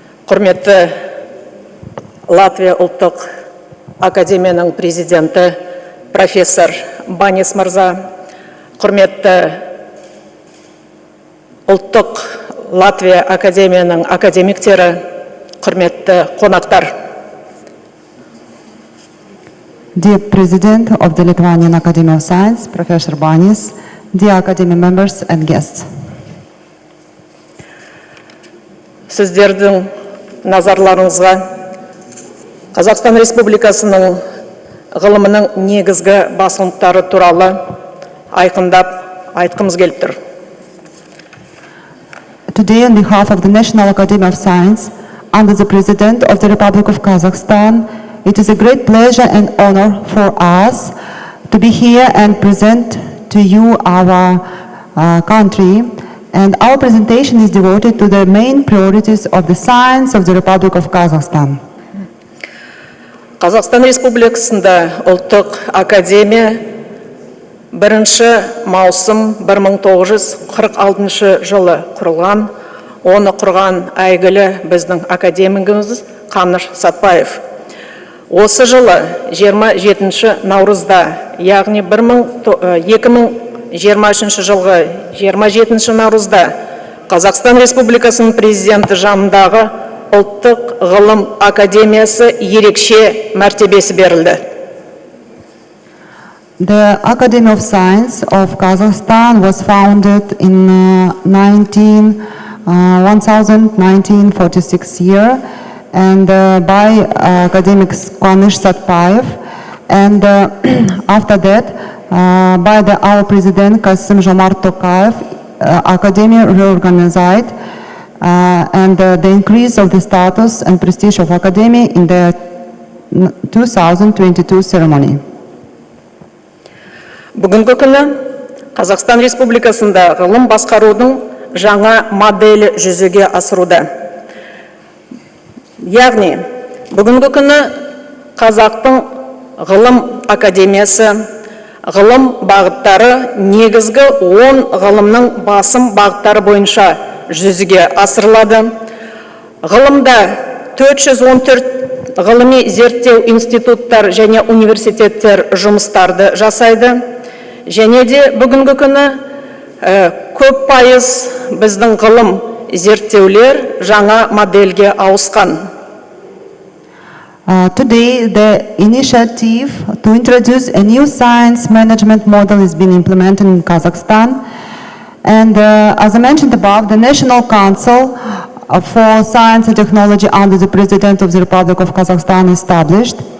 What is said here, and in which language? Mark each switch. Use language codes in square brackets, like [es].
[kk] Құрметті Латвия ұлттық академияның президенті профессор Банис мырза, құрметті ұлттық Латвия академияның академиктері, құрметті қонақтар. [en] Dear President of the Lithuanian Academy of Science, Professor Banis, dear Academy members and guests. [kk] Сіздердің назарларыңызға Қазақстан Республикасының ғылымының негізгі басымдықтары туралы айқындап айтқымыз келіп тұр. [en] Today, on behalf of the National Academy of Science, under the President of the Republic of Kazakhstan, it is a great pleasure and honor for us to be here and present to you our country. And our presentation is devoted to the main priorities of the science of the Republic of Kazakhstan. [kk] Қазақстан Республикасында ұлттық академия 1 маусым 1946 жылы құрылған. Оны құрған әйгілі біздің академигіміз Қаныш Сәтбаев. Осы жылы 27 наурызда, яғни 2023 жылғы 27 наурызда Қазақстан Республикасының президенті жанындағы ұлттық ғылым академиясы ерекше мәртебесі берілді. [en] The Academy of Science of Kazakhstan was founded in 1946 year, and by academic Qanish Satpayev, and after that by our President Kassym-Jomart Tokayev, Academia reorganized and the increase of the status and prestige of Academia in the 2022 ceremony. [kk] Бүгінгі күні Қазақстан Республикасында ғылым басқарудың жаңа моделі жүзеге асыруда. Яғни, бүгінгі күні Қазақтың ғылым академиясы, ғылым бағыттары негізгі 10 ғылымның басым бағыттары бойынша жүзеге асырылады. Ғылымда 414 ғылыми зерттеу институттар және университеттер жұмыстарды жасайды. Және де бүгінгі күні көп пайыз біздің ғылым зерттеулер жаңа модельге ауысқан. [en] Today, the initiative to introduce a new science management model is being implemented in Kazakhstan. And as I mentioned above, the National Council for Science and Technology under the President of the Republic of Kazakhstan established.